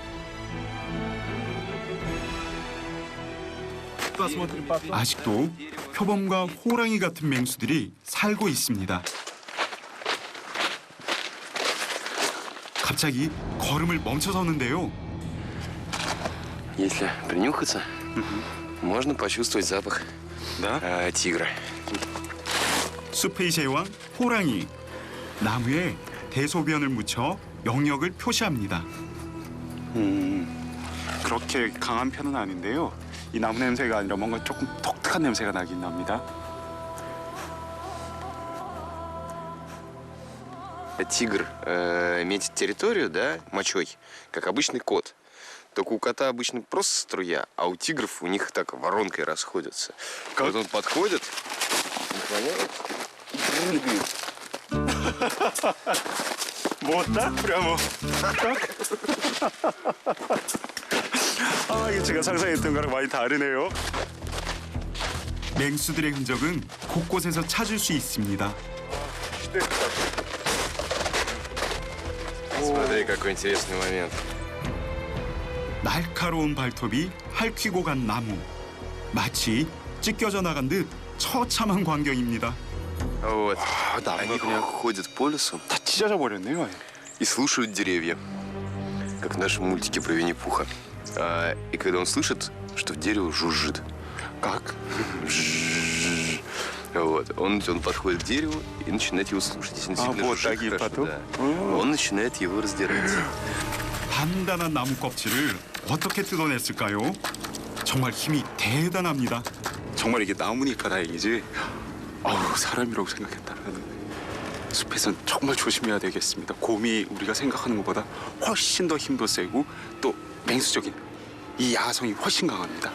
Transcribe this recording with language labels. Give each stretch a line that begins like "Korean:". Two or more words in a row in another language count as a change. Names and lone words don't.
Korean: 아직도 표범과 호랑이 같은 맹수들이 살고 있습니다. 갑자기 걸음을 멈춰서는데요.
Russian: Если принюхаться, можно почувствовать запах тигра.
Korean: 숲의 제왕 호랑이. 나무에 대소변을 묻혀 영역을 표시합니다. 그렇게 강한 편은 아닌데요. 이 나무 냄새가 아니라 뭔가 조금 독특한 냄새가 나긴 납니다.
Russian: Тигр метит территорию, да, мочой, как обычный кот. Только у кота обычно просто струя, а у тигров у них так воронкой расходятся. Вот он подходит, наклоняется и прыгает. Вот так прямо? Так?
Korean: 아, 이게 제가 상상했던 거랑 많이 다르네요. 맹수들의 흔적은 곳곳에서 찾을 수 있습니다.
Russian: Смотри, какой интересный момент.
Korean: 날카로운 발톱이 핥히고 간 나무. 마치 찢겨져 나간 듯 처참한 광경입니다.
Russian: Вот. Они ходят по лесу
Korean: 다 찢어져 버렸네요.
Russian: и слушают деревья, как в нашем мультике про Винни-Пуха. И когда он слышит, что дерево жужжит. Как? Вот. Он подходит к дереву и начинает его слушать. Если он сильно вот жужжит, такие хорошо, потом? да, он начинает его раздирать.
Korean: 단단한 나무 껍질을 어떻게 뜯어냈을까요? 정말 힘이 대단합니다. 정말 이게 나무니까 다행이지. 사람이라고 생각했다면 숲에선 정말 조심해야 되겠습니다. 곰이 우리가 생각하는 것보다 훨씬 더 힘도 세고 또 맹수적인 이 야성이 훨씬 강합니다.